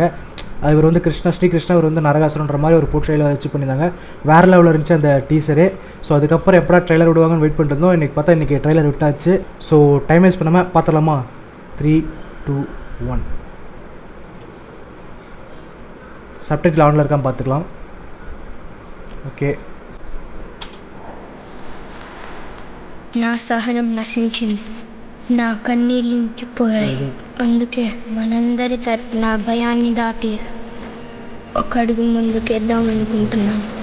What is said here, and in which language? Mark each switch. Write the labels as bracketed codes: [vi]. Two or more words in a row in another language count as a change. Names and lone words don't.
[ta] இவர் வந்து ஸ்ரீகிருஷ்ணா இவர் வந்து நரகாசுரன்ற மாதிரி ஒரு போர்ட்ரேயில் வச்சு பண்ணியிருந்தாங்க. வேறு லெவலில் இருந்துச்சு அந்த டீசரு. ஸோ அதுக்கப்புறம் எப்படா ட்ரெய்லர் விடுவாங்கன்னு வெயிட் பண்ணிட்டு இருந்தோம். இன்றைக்கி பார்த்தா இன்றைக்கி ட்ரெய்லர் விட்டாச்சு. ஸோ [en] time waste [ta] பண்ணாமல் பார்த்துலாமா? 3, 2, 1. [en] subtitle onil [ta] இருக்கான்னு பார்த்துக்கலாம். [te] ఓకే. నా సహనం నశించింది, నా కన్నీళ్ళు ఇంకిపోయాయి. అందుకే మనందరి తరపున భయాన్ని దాటి ఒక అడుగు ముందుకేద్దాం అనుకుంటున్నాను.